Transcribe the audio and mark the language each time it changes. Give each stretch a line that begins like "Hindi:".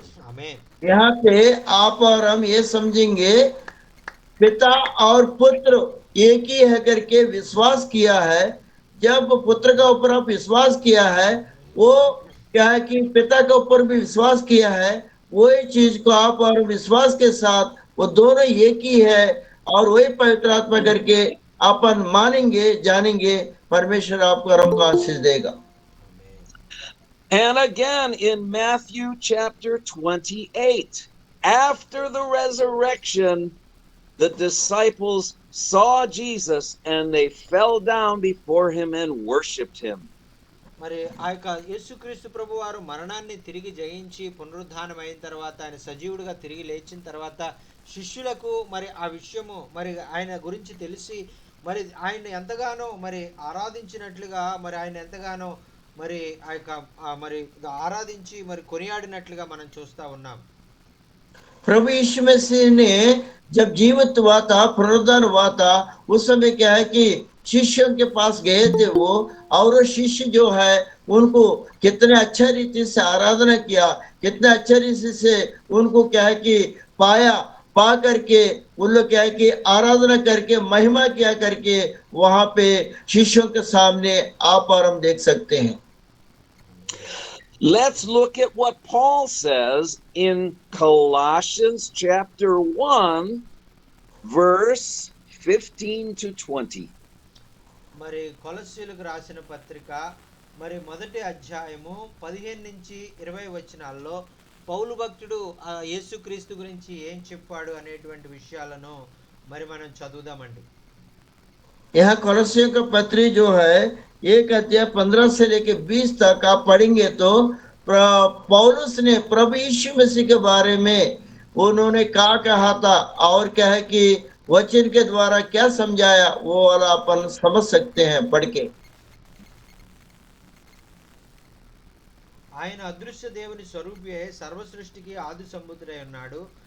Telugu: ఆమేన్.
Hindi: यहाँ पे आप और हम ये समझेंगे पिता और पुत्र एक ही है करके विश्वास किया है। जब पुत्र का ऊपर आप विश्वास किया है, वो क्या है कि पिता के ऊपर भी विश्वास किया है। वही चीज को आप और विश्वास के साथ वो दोनों एक ही है और वही पवित्र आत्मा करके अपन मानेंगे, जानेंगे, परमेश्वर आपको और हमको आशीष देगा।
English: And again in Matthew chapter 28, after the resurrection, the disciples saw Jesus and they fell down before him and worshipped him.
Telugu: మరి ఆ యొక్క యేసుక్రీస్తు ప్రభు వారు మరణాన్ని తిరిగి జయించి పునరుద్ధానం అయిన తర్వాత ఆయన సజీవుడిగా తిరిగి లేచిన తర్వాత శిష్యులకు మరి ఆ విషయము మరి ఆయన గురించి తెలిసి మరి ఆయన ఎంతగానో మరి ఆరాధించినట్లుగా మరి ఆయన ఎంతగానో మరి ఆ యొక్క మరి ఆరాధించి మరి కొనియాడినట్లుగా మనం చూస్తా ఉన్నాం.
Hindi: प्रभु यीशु मसीह ने जब जीवित हुआ था, पुनरुद्धान हुआ था, उस समय क्या है कि शिष्यों के पास गए थे वो, और वो शिष्य जो है उनको कितने अच्छा रीति से आराधना किया, कितने अच्छा रीति से उनको क्या है कि पाया, पा करके उन लोग क्या है कि आराधना करके महिमा किया करके वहां पे शिष्यों के सामने आप और हम देख सकते हैं।
English: Let's look at what Paul says in Colossians chapter 1, verse 15 to 20.
Telugu: మరి కొలస్సీలకు రాసిన పత్రిక మరి మొదటి అధ్యాయము 15 నుంచి 20 వచనాల్లో పౌలు భక్తుడు యేసుక్రీస్తు గురించి ఏం చెప్పాడు అనేటువంటి విషయాలను మరి మనం చదువుదామండి.
Hindi: यहाँ कोलोसियों का पत्री जो है 1 अध्याय 15 से लेके 20 तक आप पढ़ेंगे तो पौलुस ने प्रभु यीशु मसीह के बारे में उन्होंने क्या कहा था और क्या है कि वचन के द्वारा क्या समझाया, वो वाला अपन समझ सकते हैं पढ़ के।
Telugu: ఆయన అదృశ్య దేవుని స్వరూపి సర్వ సృష్టికి ఆది సంబుద్ధుడై ఉన్నాడు.